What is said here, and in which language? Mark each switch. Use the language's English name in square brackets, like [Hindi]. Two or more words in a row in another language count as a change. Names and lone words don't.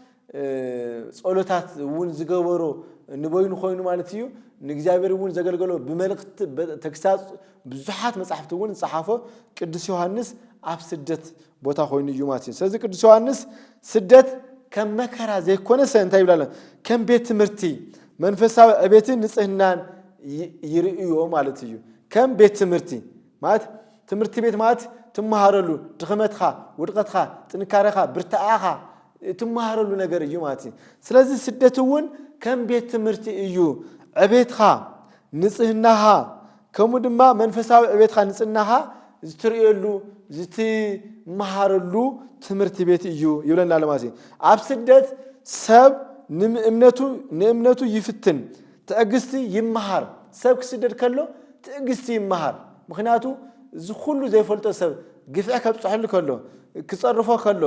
[Tigrinya] ጸሎታት እውን ዝገበሩ ንበይኑ ኮይኑ ማለት እዩ ንእግዚአብሔር እውን ዘገልገሎ በመልእክት ተክሳጽ ብዙሓት መጻሕፍቲ እውን ዝጻሓፈ ቅዱስ ዮሐንስ ኣብ ስደት ቦታ ኮይኑ እዩ ማለት እዩ ስለዚህ ቅዱስ ዮሐንስ ስደት ከም መከራ ዘይኮነ እንታይ ይብላል ከም ቤት ትምህርቲ መንፈሳዊ ዕቤትን ንጽህናን ይርእዮ ማለት እዩ ከም ቤት ትምህርቲ ማለት [Amharic] ትምህርት ቤት [Tigrinya] ማለት ትማሃረሉ ድኽመትኻ ውድቀትኻ ጥንካሬኻ ብርታዓኻ ትማሃረሉ ነገር እዩ ማለት ስለዚህ ስደትውን ከም ቤት ትምህርቲ እዩ ዕቤትኻ ንጽህናኻ ከምኡ ድማ መንፈሳዊ ዕቤትኻ ንጽህናኻ ዝትርየሉ ዝትማሃረሉ [Amharic] ትምህርት ቤት [Tigrinya] እዩ ይብለና ለማዚ ኣብ ስደት ሰብ ንእምነቱ ይፍትን ትዕግስቲ ይማሃር ሰብ ክስደድ ከሎ ትዕግስቲ ይማሃር ምክንያቱ ዝኹሉ ዘይፈልጦ ሰብ ግፍዕ ከብጽሕሉ ከሎ ክጸርፎ ከሎ